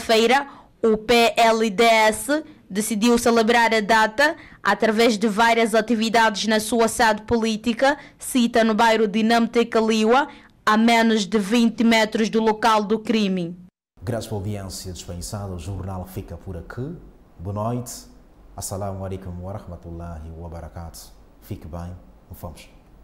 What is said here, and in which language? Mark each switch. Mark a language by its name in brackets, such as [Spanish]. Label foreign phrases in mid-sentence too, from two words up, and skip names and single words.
[Portuguese] Esta terça-feira, O PLDS decidiu celebrar a data através de várias atividades na sua sede política, cita no bairro de Namtekaliwa, a menos de 20 metros do local do crime. Graças pela audiência dispensada, o jornal fica por aqui. Boa noite. [Arabic] السلام عليكم ورحمة الله وبركاته. [Portuguese] Fique bem. Vamos.